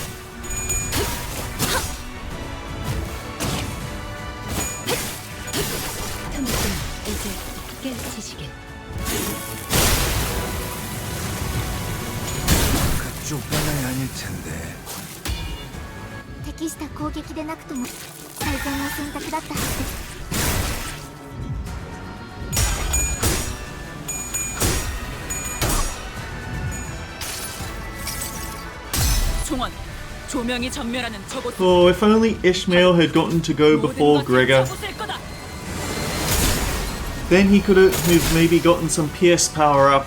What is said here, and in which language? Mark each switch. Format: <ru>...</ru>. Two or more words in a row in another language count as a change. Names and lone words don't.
<ko>틈틈 이제 깨치시길. 그쪽만은 아닐 텐데.</ko> <ja>適した攻撃でなくとも最善の選択だったはずです。</ja> <en>Oh, if only Ishmael had gotten to go before Gregor. Then he could have maybe gotten some PS power up.</en>